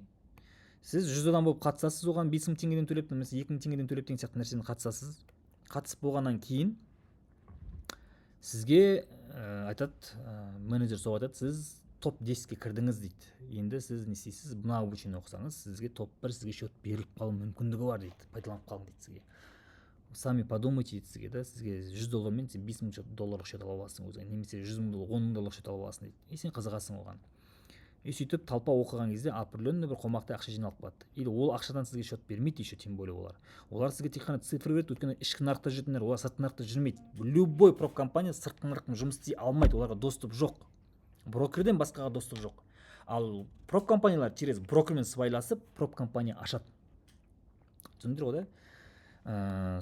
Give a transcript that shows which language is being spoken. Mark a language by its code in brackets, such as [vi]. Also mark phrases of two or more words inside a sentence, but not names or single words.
[kk] Сіз 100 адам болып қатысасыз, оған 5000 теңгеден төлеп, немесе 2000 теңгеден төлеп деген сияқты нәрсені қатысасыз. Қатысып болғаннан кейін сізге айтады, менеджер соға айтады, сіз топ 10-ке кірдіңіз дейді. Енді сіз не істейсіз, мына обучение оқысаңыз, сізге топ 1 сізге счет беріліп қалу мүмкіндігі бар дейді, пайдаланып қалың дейді сізге. [ru] Сами подумайте [kk] дейді сізге да, сізге $100 сен $50,000 счет ала аласың өзіңе, немесе $100,000, $10,000 счет ала аласың дейді. И сен қызығасың оған. И сөйтіп талпа оқыған кезде определенный бір қомақты ақша жиналып қалады. Или ол ақшадан сізге счет бермейді еще, [ru] тем более [kk] олар. Олар сізге тек қана цифр береді, өйткені ішкі нарықта жүретіндер, олар сыртқы нарықта жүрмейді. Любой проп компания сыртқы нарықпен жұмыс істей алмайды, оларға доступ жоқ. Брокерден басқаға доступ жоқ. Ал проп компаниялар через брокермен сыбайласып, проп компания ашады. Түсіндіңдер ғой да?